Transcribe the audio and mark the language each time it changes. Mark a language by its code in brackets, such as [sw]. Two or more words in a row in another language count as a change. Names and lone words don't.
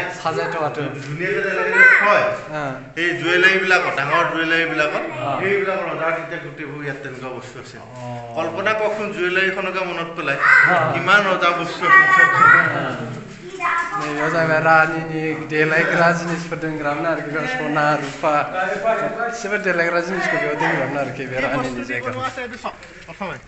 [as] সাজাই থোৱাটো ধুনীয়াকৈ যেনেকৈ থয় এই জুৱেলাৰীবিলাকত ডাঙৰ জুৱেলাৰীবিলাকত সেইবিলাক ৰজাৰ তেতিয়া গোটেইবোৰ ইয়াত তেনেকুৱা বস্তু আছে কল্পনা কৰকচোন জুৱেলাৰীখনকে মনত পেলাই কিমান ৰজা বস্তু [brx] नैबेयाव जाहैबाय रानिनि देलायग्रा जिनिसफोर दोनग्रामोन आरोखि बेयाव सना रुफा गासिबो देलायग्रा जिनिसखौ बेयाव दोनग्रामोन आरोखि बे रानिनि जायगायाव